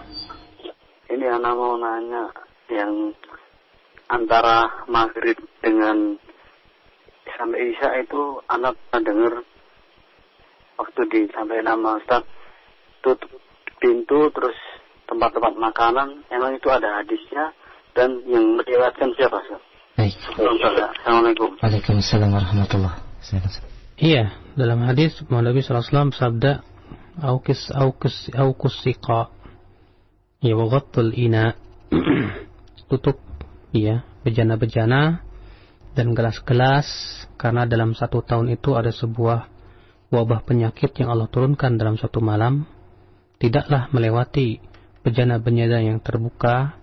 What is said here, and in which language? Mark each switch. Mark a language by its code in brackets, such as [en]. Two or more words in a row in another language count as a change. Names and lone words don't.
[id] Ini anak mau nanya, yang antara maghrib dengan sampai isya itu anak pernah dengar waktu sampai nama Ustaz tutup pintu terus tempat-tempat makanan, emang itu ada hadisnya dan yang meriwayatkan siapa Ustaz? Baik. Assalamualaikum. [ar] وعليكم السلام ورحمة الله وبركاته. [id] Iya, dalam hadis Nabi SAW sabda, [ar] أوكوا السقاء وغطوا الإناء, [id] tutup ya bejana-bejana dan gelas-gelas, karena dalam satu tahun itu ada sebuah wabah penyakit yang Allah turunkan dalam satu malam, tidaklah melewati bejana-bejana yang terbuka.